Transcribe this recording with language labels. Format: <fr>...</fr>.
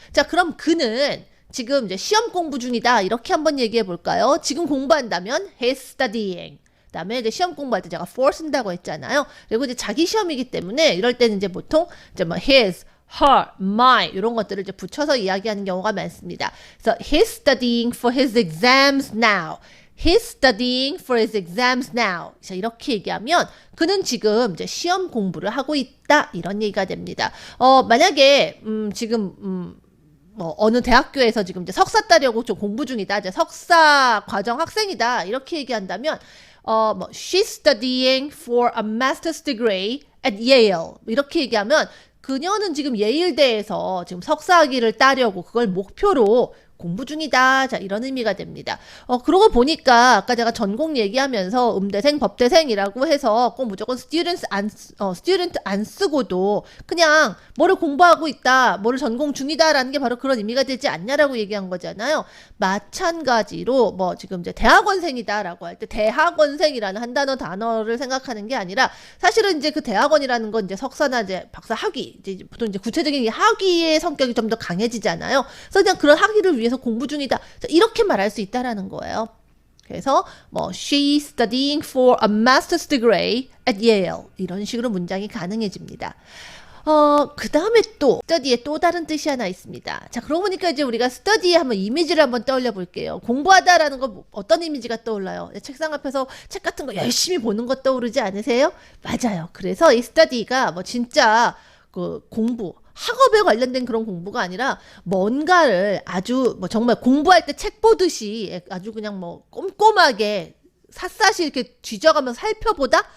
<ko>자, 그럼 그는 지금 이제 시험 공부 중이다 이렇게 한번 얘기해 볼까요? 지금 공부한다면</ko> <en>he's studying.</en> <ko>그다음에 이제 시험 공부할 때 제가 for 쓴다고 했잖아요. 그리고 이제 자기 시험이기 때문에 이럴 때는 이제 보통 이제 뭐 his, her, my 이런 것들을 이제 붙여서 이야기하는 경우가 많습니다. 그래서</ko> <en>he's studying for his exams now. He's studying for his exams now.</en> <ko>자, 이렇게 얘기하면 그는 지금 이제 시험 공부를 하고 있다 이런 얘기가 됩니다. 만약에 지금 뭐 어느 대학교에서 지금 이제 석사 따려고 좀 공부 중이다. 이제 석사 과정 학생이다. 이렇게 얘기한다면 뭐</ko> <en>she's studying for a master's degree at Yale.</en> <ko>이렇게 얘기하면 그녀는 지금 예일대에서 지금 석사학위를 따려고 그걸 목표로 공부 중이다. 자, 이런 의미가 됩니다. 그러고 보니까 아까 제가 전공 얘기하면서 음대생, 법대생이라고 해서 꼭 무조건 student 안 쓰고도 그냥 뭐를 공부하고 있다, 뭐를 전공 중이다라는 게 바로 그런 의미가 되지 않냐라고 얘기한 거잖아요. 마찬가지로 뭐 지금 이제 대학원생이다라고 할 때 대학원생이라는 한 단어를 생각하는 게 아니라 사실은 이제 그 대학원이라는 건 이제 석사나 이제 박사 학위, 이제 보통 이제 구체적인 학위의 성격이 좀 더 강해지잖아요. 그래서 그냥 그런 학위를 위해서 공부 중이다. 이렇게 말할 수 있다라는 거예요. 그래서 뭐</ko> <en>she's studying for a master's degree at Yale</en> <ko>이런 식으로 문장이 가능해집니다. 그 다음에 또 study에 또 다른 뜻이 하나 있습니다. 자, 그러고 보니까 이제 우리가 study에 한번 이미지를 한번 떠올려 볼게요. 공부하다라는 거 어떤 이미지가 떠올라요? 책상 앞에서 책 같은 거 열심히 보는 거 떠오르지 않으세요? 맞아요. 그래서 이 study가 뭐 진짜 그 공부 학업에 관련된 그런 공부가 아니라 뭔가를 아주 뭐 정말 공부할 때 책 보듯이 아주 그냥 뭐 꼼꼼하게 샅샅이 이렇게 뒤져가면서 살펴보다?</ko>